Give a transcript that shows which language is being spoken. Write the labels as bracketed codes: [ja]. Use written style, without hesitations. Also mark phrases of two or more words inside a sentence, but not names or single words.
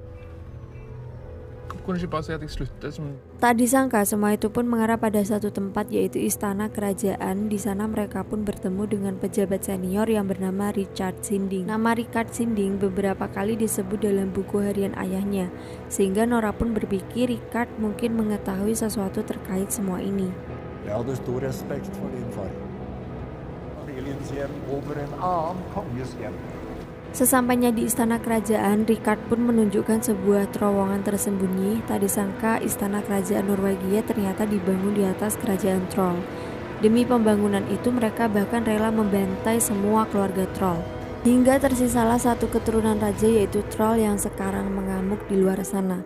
[id] Tak disangka semua itu pun mengarah pada satu tempat, yaitu istana kerajaan. Di sana mereka pun bertemu dengan pejabat senior yang bernama Richard Sinding. Nama Richard Sinding beberapa kali disebut dalam buku harian ayahnya, sehingga Nora pun berpikir Richard mungkin mengetahui sesuatu terkait semua ini. [no] Jeg hadde stor respekt for din far. Familiens hjem over en annen konges hjem. [id] Sesampainya di istana kerajaan, Richard pun menunjukkan sebuah terowongan tersembunyi. Tak disangka istana kerajaan Norwegia ternyata dibangun di atas kerajaan troll. Demi pembangunan itu mereka bahkan rela membantai semua keluarga troll. Hingga tersisalah satu keturunan raja yaitu troll yang sekarang mengamuk di luar sana.